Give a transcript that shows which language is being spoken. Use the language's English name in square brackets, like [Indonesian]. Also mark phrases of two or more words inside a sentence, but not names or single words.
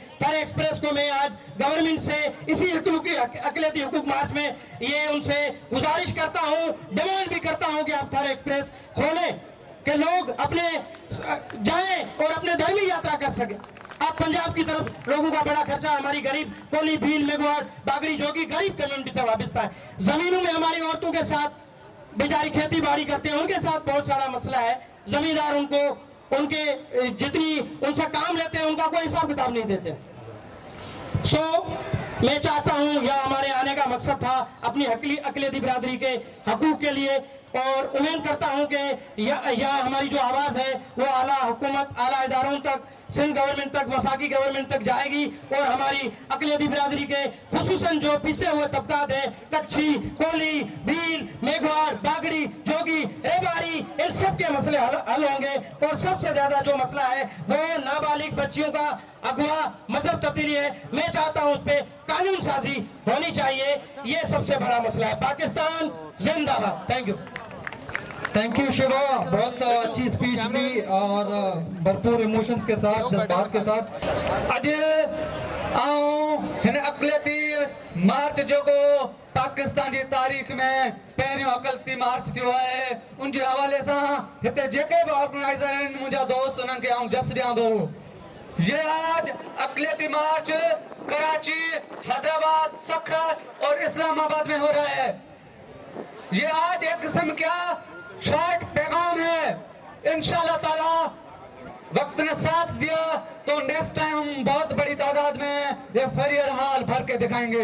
[Urdu] تھر ایکسپریس کو میں آج گورنمنٹ سے اسی اقلیتی حقوق مارچ میں یہ ان سے گزارش کرتا ہوں، ڈیمانڈ بھی کرتا ہوں کہ آپ تھر ایکسپریس کھولیں کہ لوگ اپنے جائیں اور اپنے دھرمی یاترا کر سکے. اب پنجاب کی طرف لوگوں کا بڑا خرچہ، ہماری غریب کولی، بھیل، میگھواڑ، باگڑی، جوگی غریب کمیونٹی سے وابستہ ہے. زمینوں میں ہماری عورتوں کے ساتھ بیچاری کھیتی باڑی کرتے ہیں، ان کے ساتھ بہت سارا مسئلہ ہے. زمیندار ان کو ان کے جتنی ان سے کام لیتے ہیں ان کا کوئی حساب کتاب نہیں دیتے. میں چاہتا ہوں، یہ ہمارے آنے کا مقصد تھا اپنی اقلیتی برادری کے حقوق کے لیے، اور امید کرتا ہوں کہ یہ ہماری جو آواز ہے وہ اعلیٰ حکومت، اعلیٰ اداروں تک، سندھ گورنمنٹ تک، وفاقی گورنمنٹ تک جائے گی اور ہماری اقلیتی برادری کے خصوصاً جو پچھے ہوئے طبقات ہے, کچھی، کولی، بھیل، میگھواڑ، باگڑی، جوگی، ریباری، ان سب کے مسئلے حل ہوں گے. اور سب سے زیادہ جو مسئلہ ہے وہ نابالغ بچیوں کا اغوا، مذہب تبدیلی ہے. میں چاہتا ہوں اس پر قانون سازی ہونی چاہیے، یہ سب سے بڑا مسئلہ ہے. پاکستان زندہ باد. [English] thank you [Urdu] شیوا، بہت اچھی اسپیچ دی اور بھرپور ایموشنز کے ساتھ، جذبات کے ساتھ. [Sindhi] अज हिन अकलियती मार्च जो को पाकिस्तान की तारीख़ में पहिरियों अकलियती मार्च थियो है, उन जे हवाले सां हिते जेके भी ऑर्गेनाइज़र आहिनि, मुंहिंजा दोस्त, उन्हनि खे आउं जस ॾियां थो। [Urdu] یہ آج اقلیتی مارچ کراچی، حیدرآباد، سکھر اور اسلام آباد میں ہو رہا ہے. یہ آج ایک قسم کا شارٹ پیغام ہے. [Arabic] إن شاء الله تعالى [Urdu] وقت نے ساتھ دیا تو [English] next time [Urdu] ہم بہت بڑی تعداد میں یہ فریئر ہال بھر کے دکھائیں گے.